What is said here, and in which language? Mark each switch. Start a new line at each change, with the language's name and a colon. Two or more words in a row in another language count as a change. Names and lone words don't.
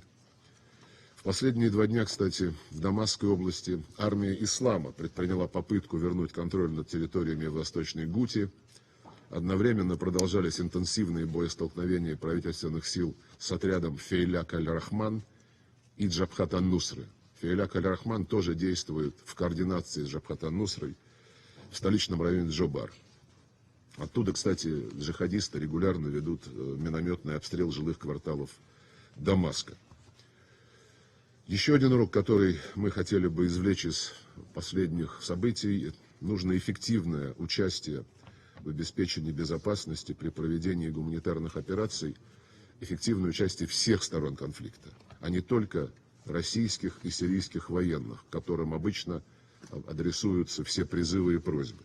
Russian: В последние 2 дня, кстати, в Дамасской области армия ислама предприняла попытку вернуть контроль над территориями в Восточной Гути. Одновременно продолжались интенсивные боестолкновения правительственных сил с отрядом Фейляк аль-Рахман и Джабхат ан-Нусры. Фейляк аль-Рахман тоже действует в координации с Джабхат ан-Нусрой в столичном районе Джобар. Оттуда, кстати, джихадисты регулярно ведут минометный обстрел жилых кварталов Дамаска. Еще один урок, который мы хотели бы извлечь из последних событий: нужно эффективное участие в обеспечении безопасности при проведении гуманитарных операций, эффективное участие всех сторон конфликта, а не только российских и сирийских военных, которым обычно адресуются все призывы и просьбы.